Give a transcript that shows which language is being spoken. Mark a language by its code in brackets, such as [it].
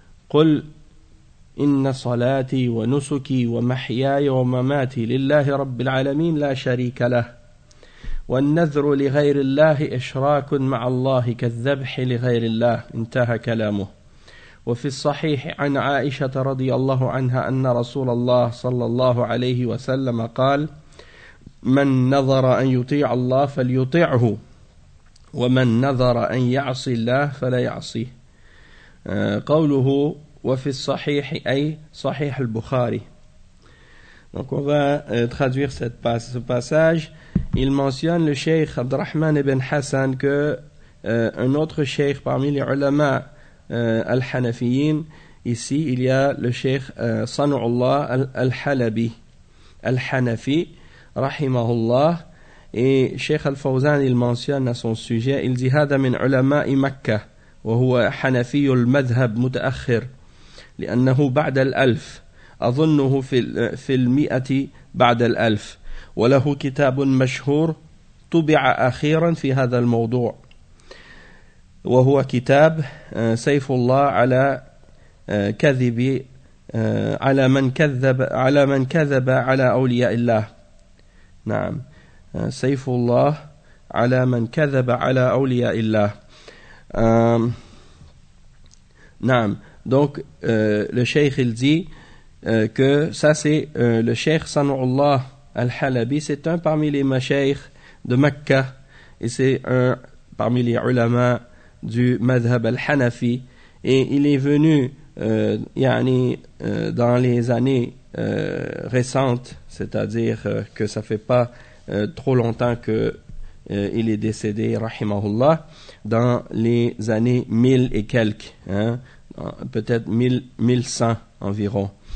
[ar] قل إن صلاتي ونسكي ومحياي ومماتي لله رب العالمين لا شريك له والنذر لغير الله إشراك مع الله كالذبح لغير الله انتهى كلامه وفي الصحيح عن عائشة رضي الله عنها أن رسول الله صلى الله عليه وسلم قال من نذر أن يطيع الله فليطيعه ومن نذر أن يعصي الله فلا يعصيه قوله وفي الصحيح أي صحيح البخاري. [fr] Donc on va traduire ce passage. Il mentionne le cheikh Abdurrahman ibn Hassan que un autre cheikh parmi les ulama al-hanafiyin, ici il y a le cheikh Sanu'ullah al-Halabi al-Hanafi rahimahullah. Et Cheikh Al-Fawzan, il mentionne à son sujet, il dit [ar] « هذا من علماء مكة وهو حنفي المذهب متأخر لأنه بعد الألف أظنه في المئة بعد الألف وله كتاب مشهور طبع أخيرا في هذا الموضوع وهو كتاب سيف الله على كذب على من كذب على من كذب على أولياء الله نعم Saifullah ala man kadhaba ala awliya illah. Naam. [fr] Donc le cheikh, il dit que ça, c'est le cheikh Sanu'ullah al-Halabi, c'est un parmi les mashaykh de Mecca, et c'est un parmi les ulama du madhhab al-Hanafi, et il est venu dans les années récentes, c'est-à-dire que ça fait pas trop longtemps que il est décédé, rahimahullah, dans les années 1000 et quelques, hein, peut-être 1100 environ.